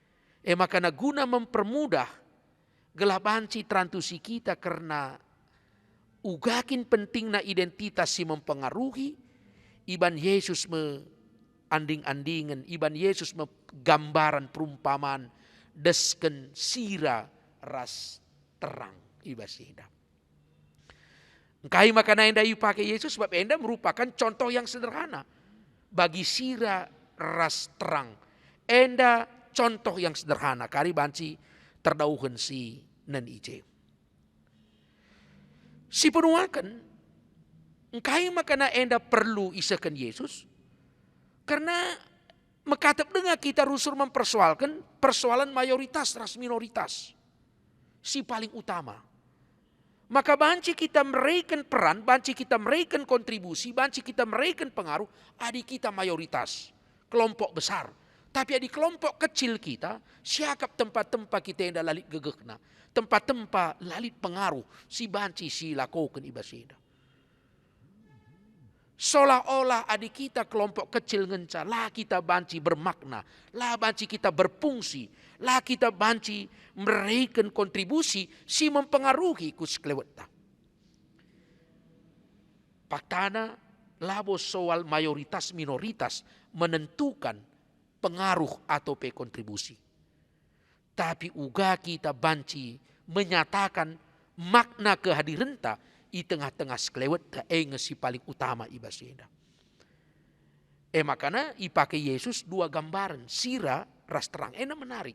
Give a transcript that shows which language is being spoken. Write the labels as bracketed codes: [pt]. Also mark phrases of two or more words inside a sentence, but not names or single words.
[btx] Makana [id] guna mempermudah [btx] Gelah banci trantusi kita karena ugakin pentingna identitas si mempengaruhi. Iban Yesus anding-andingan, iban Yesus gambaran perumpamaan desken sira ras terang iba sida. Kai makana enda pakai Yesus sebab enda [id] merupakan contoh yang sederhana bagi [btx] sira ras terang. Enda [id] contoh yang sederhana [btx] kari banci terdauhan si nan ije. Si penuakan kai makana enda perlu isakan Yesus karena mekatap dengan kita rusur [id] mempersoalkan persoalan mayoritas [btx] ras minoritas. Si paling utama. Maka banci kita meraikan peran, banci kita meraikan kontribusi, banci kita meraikan pengaruh, adik kita mayoritas, [id] kelompok besar. Tapi di kelompok kecil kita, siakap tempat-tempat kita yang [btx] lalit gegekna. Tempat-tempat lalit pengaruh, si banci si lakukan ibasida. Seolah-olah adik kita [id] kelompok kecil [btx] ngenca, lah kita banci bermakna, lah banci kita berfungsi, lah kita banci meraikan kontribusi si mempengaruhi kus kleweta. [id] Paktana labo soal mayoritas minoritas menentukan pengaruh atau kontribusi. [btx] Tapi uga kita banci [id] menyatakan makna [btx] kehadiranta i tengah-tengah sklewet si [id] paling utama [btx] ibasida. Makanya ipakai Yesus dua gambaran, sira ras terang. Menarik.